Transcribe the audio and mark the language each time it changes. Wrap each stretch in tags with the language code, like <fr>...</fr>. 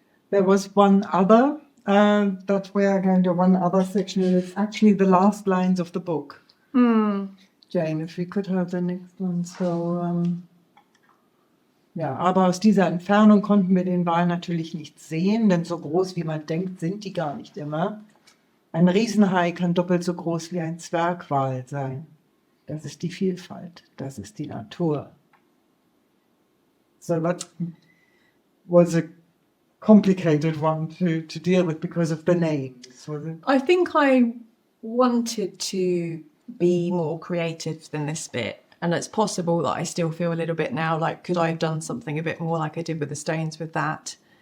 <en>There was one other that we are going to one other section. It's actually the last lines of the book. Jane, if we could have the next one.</en> <de>So, aber aus dieser Entfernung konnten wir den Wal natürlich nicht sehen, denn so groß wie man denkt, sind die gar nicht immer. Ein Riesenhai kann doppelt so groß wie ein Zwergwal sein. Das ist die Vielfalt, das ist die Natur.</de> <en>So that was a complicated one to deal with because of the names, was it? I think I wanted to be more creative than this bit. And it's possible that I still feel a little bit now like, could I have done something a bit more like I did with the stones with that?</en>